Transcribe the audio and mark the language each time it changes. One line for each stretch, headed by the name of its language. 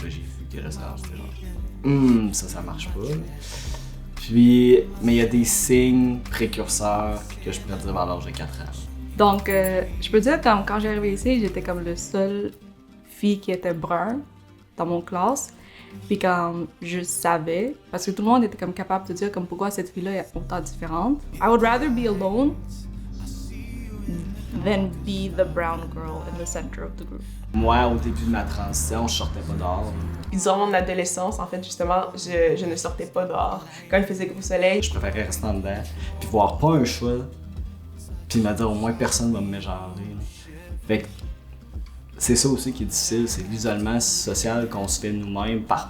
French: Puis là, j'ai vu que là, c'était genre, ça marche pas. Puis, mais il y a des signes précurseurs que je pourrais dire vers l'âge de 4 ans. Donc, je peux dire comme quand j'ai arrivé ici, j'étais comme le seule fille qui était brun dans mon classe. Puis comme je savais, parce que tout le monde était comme capable de dire comme pourquoi cette fille-là est autant différente.
English: I would rather be alone than be the brown girl in the center of the group.
French: Moi, au début de ma transition, je sortais pas dehors. Durant mon adolescence, en fait, justement, je ne sortais pas dehors. Quand il faisait gros soleil, je préférais rester en dedans, puis voir pas un choix, puis me dire au moins personne va me mégenrer. Fait que c'est ça aussi qui est difficile, c'est l'isolement social qu'on se fait nous-mêmes par